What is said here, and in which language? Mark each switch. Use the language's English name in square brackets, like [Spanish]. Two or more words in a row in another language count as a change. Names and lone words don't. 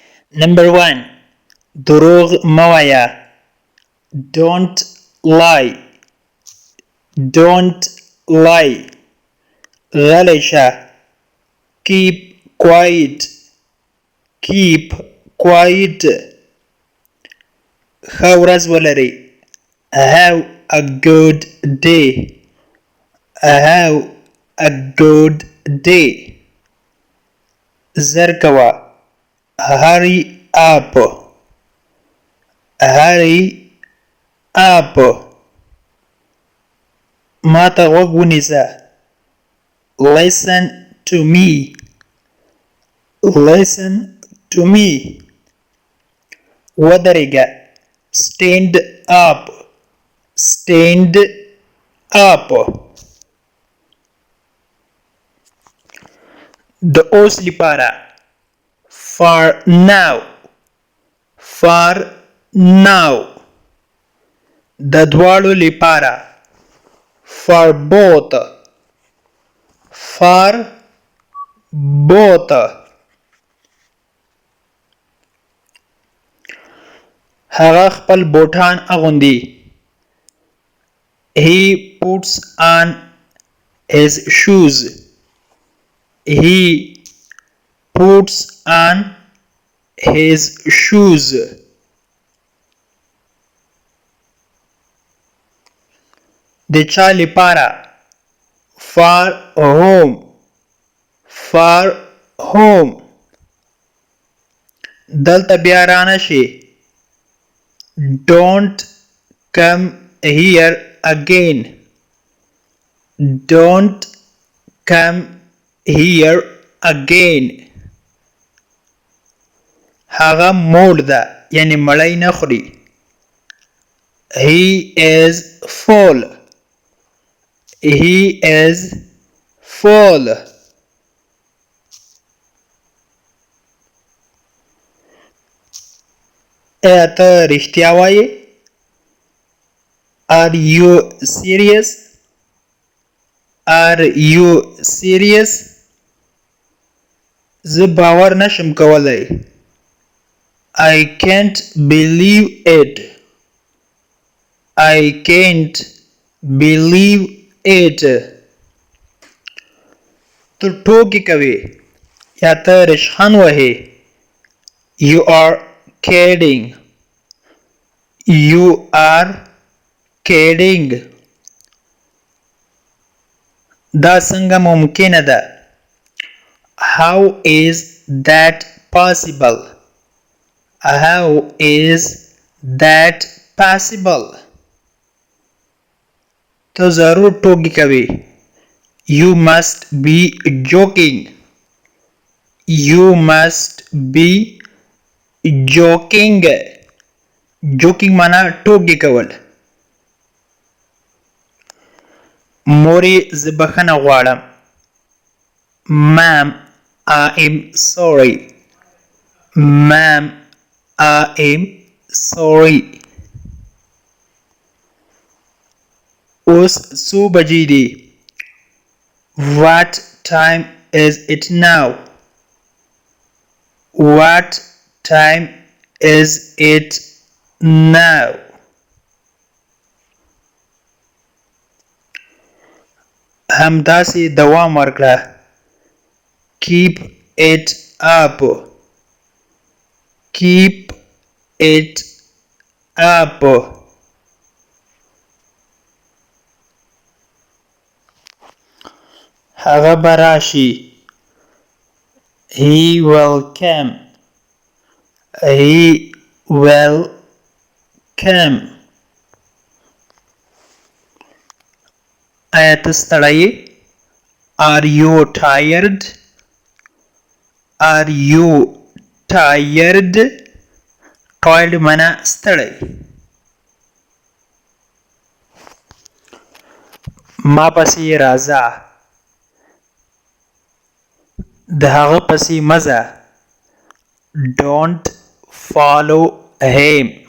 [English] Number 1. [Pashto] دروغ موایا. [English] Don't lie. Don't lie. غلشة. Keep quiet. Keep quiet. [Pashto] ښه ورځ ولرئ. [English] Have a good day. Have a good day. [Pashto] زر کوه. [English] Hurry up. Hurry up. [Pashto] ما ته غوږ ونیسه. [English] Listen to me. Listen to me. ودرېږه. Stand up. Stand up. [Pashto] د اوس لپاره. [English] For now. For now. [Pashto] د دواړو لپاره. [English] For both. For both. [Pashto] هغه خپل بوټان اغوندي. [English] He puts on his shoes. He puts on his shoes. [Pashto] د چا لپاره. [English] For whom. For whom. [Pashto] دلته بیا رانه شي. [English] Don't come here again. Don't come here again. [Pashto] هغه موړ ده یعنی مړی نه خوري. [English] He is full. He is full. [Pashto] ایا ته رښتیا وایې؟ [English] Are you serious? Are you serious? [Pashto] زه باور نشم کولی. [English] I can't believe it. I can't believe it. [Pashto] ته ټوکې کوې یا ته رشخند وهې. [English] You are kidding. You are kidding. [Pashto] دا څنګه ممکنه ده. [English] How is that possible? How is that possible? [Pashto] ته ضرور ټوکې کوې. [English] You must be joking. You must be joking. [Pashto] Joking معنا ټوکې کول. مورې زه بخښنه غواړم. [English] Ma'am, I am sorry. Ma'am, I am sorry. [Pashto] اوس څو بجې دي؟ [English] What time is it now? What time is it now? [Pashto] همداسې دوام ورکړه. [English] Keep it up. Keep it up. [Pashto] هغه به راشي. [English] He will come. He will come. [Pashto] آیا ته ستړی یې؟ [English] Are you tired? Are you tired? [Pashto] Tired معنا ستړی. ما پسې راځه. د هغه پسې مه ځه. [English] Don't follow him.